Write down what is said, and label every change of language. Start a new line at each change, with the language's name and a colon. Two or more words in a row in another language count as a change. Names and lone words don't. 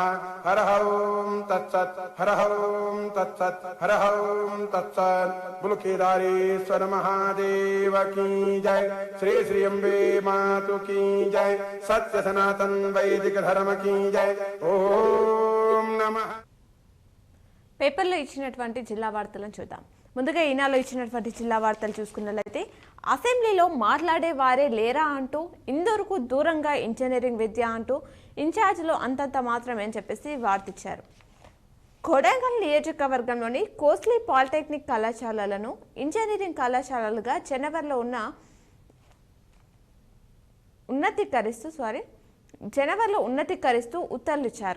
Sanskrit: हर ओं तत्सत् हर ओं तत्सत् हर ओं तत्सत्।
Hindi: बोलो केदारेश्वर महादेव की जय। श्री श्री अम्बे मातु की जय। सत्य सनातन वैदिक धर्म की जय।
Sanskrit: ओम नमः।
Telugu: పేపర్లో ఇచ్చినటువంటి జిల్లా వార్తలను చూద్దాం. ముందుగా ఈనాలో ఇచ్చినటువంటి జిల్లా వార్తలు చూసుకున్నట్లయితే అసెంబ్లీలో మాట్లాడే వారే లేరా అంటూ ఇందూరుకు దూరంగా ఇంజనీరింగ్ విద్య అంటూ ఇన్ఛార్జ్లో అంతంత మాత్రమే అని చెప్పేసి వార్తిచ్చారు. కొడంగల్ నియోజకవర్గంలోని కోస్లీ పాలిటెక్నిక్ కళాశాలలను ఇంజనీరింగ్ కళాశాలలుగా జనవరిలో ఉన్నతీకరిస్తూ ఉత్తర్వులు ఇచ్చారు.